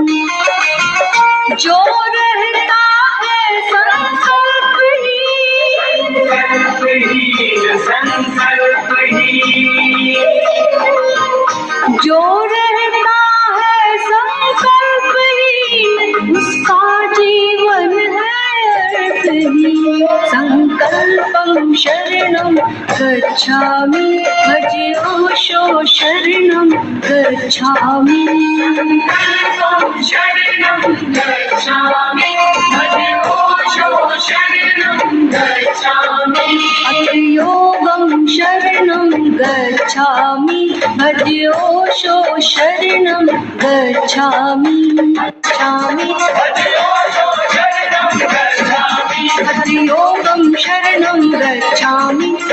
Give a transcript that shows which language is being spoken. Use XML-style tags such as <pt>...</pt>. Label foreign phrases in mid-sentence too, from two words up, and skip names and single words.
<hi>जो रहता है संकल्पहीन, जो रहता है संकल्पहीन, उसका जीवन है अर्थहीन।</hi> <sa>संकल्पं शरणं गच्छामि, भजो शो शरणं गच्छामि। संकल्पं शरणं गच्छामि, भजो शो शरणं गच्छामि। अथ योगं शरणं गच्छामि, भजो शो शरणं गच्छामि। अथ योगं शरणं गच्छामि।</sa>